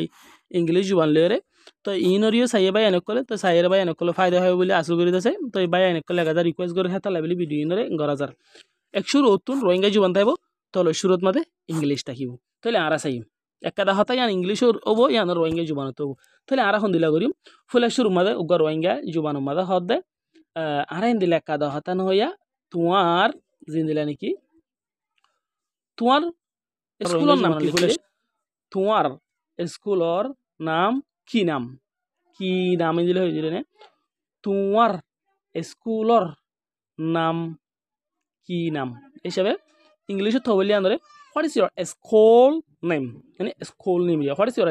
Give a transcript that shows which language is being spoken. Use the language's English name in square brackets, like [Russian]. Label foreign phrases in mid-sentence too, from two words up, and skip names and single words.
[Rohingya] English juban lere to inoriyo saye bay enekole to sayere bay enekole fayda hoy boli asul gori dase to bay enekole gada request gor hata labeli video inore gorazar ekshur otun Rohingya juban taibo tolo shurut made English takibo tole ara sayim ekkada hata yan English obo yan Rohingya juban to tole ara hondila gori fula shuru made ugar Rohingya juban made hodde ara hindila ekkada hata no ya tuar zindila niki [Bangla] তোমার স্কুলের নাম কি বলে তোমার স্কুলের নাম কি নাম দিলে হয়ে যাবে তোমার স্কুলের নাম কি নাম হিসাবে ইংলিশে তো বলি আন্দরে [English] What is your school name [Bangla] মানে [English] school name what is your